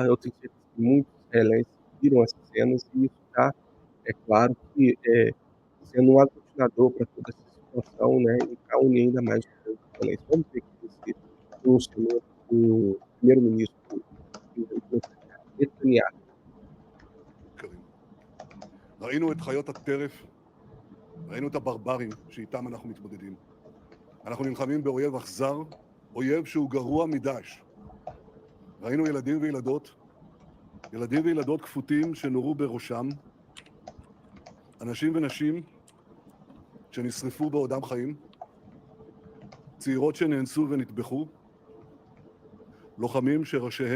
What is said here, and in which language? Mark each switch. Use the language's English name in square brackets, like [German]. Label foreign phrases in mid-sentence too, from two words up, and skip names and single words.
[Portuguese] Eu tenho certeza que muitos israelenses viram essas cenas e isso está, é claro que sendo um aglutinador para toda essa situação, né? E para unir ainda mais os países israelenses. Vamos ver que esse pronunciamento do primeiro-ministro Netanyahu. [Hebrew] ראינו את חיות הטרף, ראינו את הברברים שאיתם אנחנו מתמודדים. אנחנו נלחמים באויב אכזר, אויב שהוא גרוע מדאעש. ראינו ילדים וילדות כפותים שנורו בראשם, אנשים ונשים שנשרפו בעודם חיים, צעירות שנאנסו ונטבחו, לוחמים שראשיהם נחרטו.